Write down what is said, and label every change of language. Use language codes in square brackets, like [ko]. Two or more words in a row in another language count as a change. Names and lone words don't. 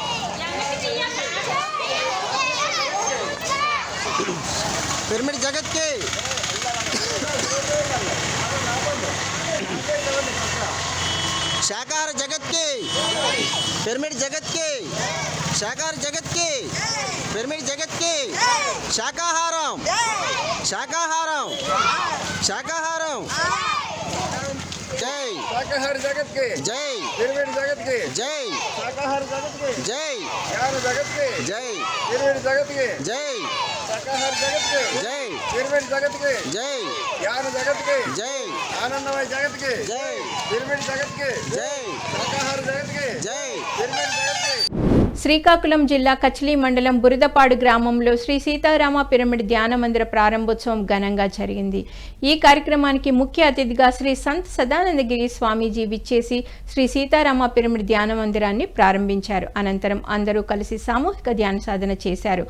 [hi] पिरामिड जगत की शाकाहार जगत की पिरामिड जगत की शाकाहार जगत की पिरामिड जगत की शाकाहार शाकाहार शाकाहार जय शाकाहार जगत की जय पिरामिड जगत की जय शाकाहार जगत की जय ज्ञान जगत की जय पिरामिड जगत की जय शाकाहार जगत के जय, पिरामिड जगत के जय, ज्ञान जगत के जय, आनंदमय जगत के जय, पिरामिड जगत के जय, शाकाहार जगत के जय, पिरामिड जगत के। [te] శ్రీకాకుళం జిల్లా కచ్లీ మండలం బురదపాడు గ్రామంలో శ్రీ సీతారామ పిరమిడ్ ధ్యాన మందిర ప్రారంభోత్సవం ఘనంగా జరిగింది. ఈ కార్యక్రమానికి ముఖ్య అతిథిగా శ్రీ సంత్ సదానందగిరి స్వామీజీ విచ్చేసి శ్రీ సీతారామ పిరమిడ్ ధ్యాన మందిరాన్ని ప్రారంభించారు. అనంతరం అందరూ కలిసి సామూహిక ధ్యాన సాధన చేశారు.